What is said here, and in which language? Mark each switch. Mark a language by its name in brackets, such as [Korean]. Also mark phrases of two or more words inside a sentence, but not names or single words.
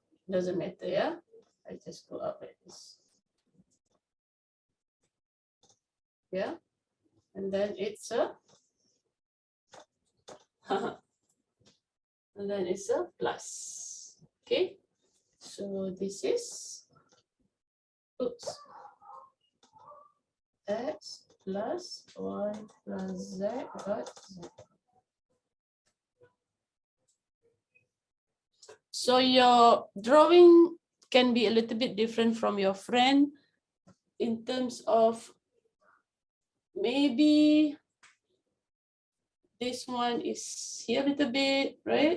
[English] Doesn't matter, yeah? I just go up like this. Yeah. And then it's a and then it's a plus. Okay. So this is x plus y plus z dot z. So your drawing can be a little bit different from your friend in terms of maybe this one is here a little bit, right?